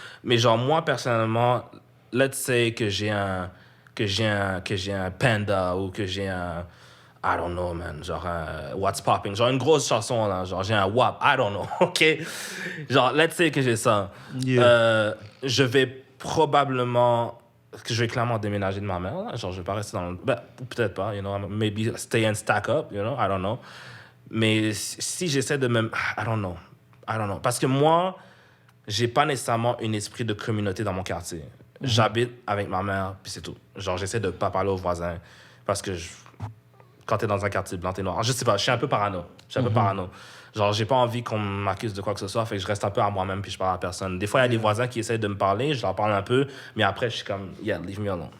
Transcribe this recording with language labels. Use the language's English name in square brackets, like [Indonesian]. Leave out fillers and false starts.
[French] Mais genre, moi, personnellement, [English] let's say [French] que j'ai un Panda ou que j'ai un... [English] I don't know, man. [French] Genre, What's Popping. Genre, une grosse chanson, là. Genre, j'ai un WAP. [English] I don't know, OK? [French] Genre, [English] let's say [French] que j'ai ça. Je vais probablement que je vais clairement déménager de ma mère. Là. Genre, je vais pas rester dans le... Ben, ou peut-être pas, [English] you know, maybe stay and stack up, you know, I don't know. [French] Mais si j'essaie de me... [English] I don't know. [French] Parce que moi, j'ai pas nécessairement un esprit de communauté dans mon quartier. J'habite avec ma mère, puis c'est tout. Genre, j'essaie de pas parler aux voisins parce que quand t'es dans un quartier blanc, t'es noir. Je sais pas, je suis un peu parano. Genre, j'ai pas envie qu'on m'accuse de quoi que ce soit, fait que je reste un peu à moi-même puis je parle à personne. Des fois, il y a des voisins qui essayent de me parler, je leur parle un peu, mais après, je suis comme, [English] yeah, leave me alone.